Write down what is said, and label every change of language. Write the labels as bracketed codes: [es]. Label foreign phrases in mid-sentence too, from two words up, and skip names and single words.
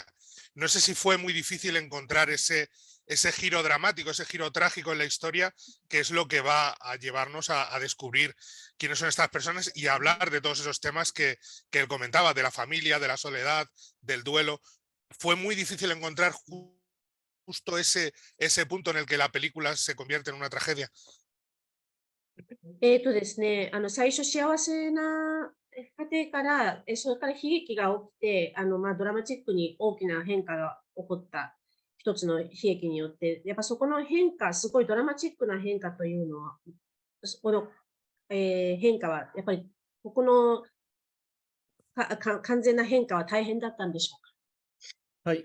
[es] No sé si fue muy difícil encontrar ese giro dramático, ese giro trágico en la historia, que es lo que va a llevarnos a descubrir quiénes son estas personas y a hablar de todos esos temas que él comentaba, de la familia, de la soledad, del duelo. Fue muy difícil encontrar justo ese punto en el que la película se convierte en una tragedia. [ja] ですね、最初幸せな家庭から、それから悲劇が起きて、ドラマチックに大きな変化が起こった一つの悲劇によって、やっぱそこの変化、すごいドラマチックな変化というのは、この、変化は、やっぱり、ここの完全な変化は大変だったんでしょうか。